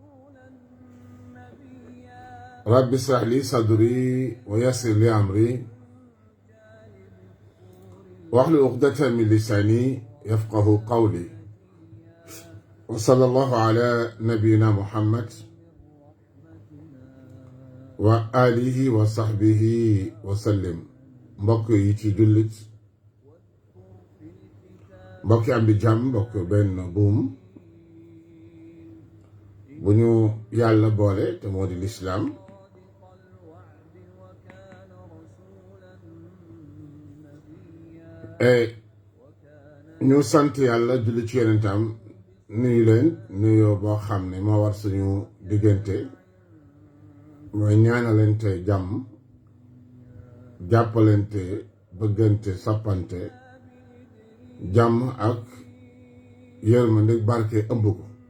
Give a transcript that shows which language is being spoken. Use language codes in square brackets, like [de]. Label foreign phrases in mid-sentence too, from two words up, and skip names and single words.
[ar] رب اشرح لي صدري ويسر لي أمري واحلل عقدة من لساني يفقه قولي. وصلى الله على نبينا محمد وآله وصحبه وسلم. [wo] mbokk yi ci jullit, mbokk am di jàmm, mbokk benn buum bu ñu yàlla boole te moo di lislaam. ñu sant yàlla julli ci yonentam nuyu leen nuyoo boo xam ne moo war suñu diggante, mooy ñaanalante jàmm, jàppalante, bëggante, soppante, jàmm ak yërmande barke ëmb ko